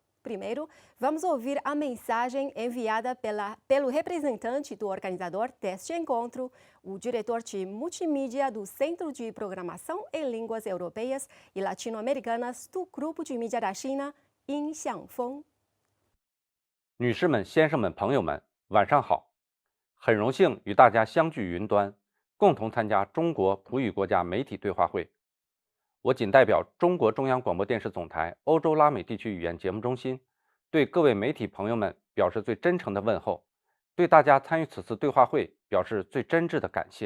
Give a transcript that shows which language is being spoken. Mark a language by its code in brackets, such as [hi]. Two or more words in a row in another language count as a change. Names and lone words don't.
[pt] Primeiro, vamos ouvir a mensagem enviada pelo representante do organizador deste encontro, o diretor de multimídia do Centro de Programação em Línguas Europeias e Latino-Americanas do Grupo de Mídia da China, Yin Xiangfeng。 [zh] 女士们、先生们、朋友们，晚上好！很荣幸与大家相聚云端，共同参加中国葡语国家媒体对话会。我仅代表中国中央广播电视总台欧洲拉美地区语言节目中心，对各位媒体朋友们表示最真诚的问候，对大家参与此次对话会表示最真挚的感谢。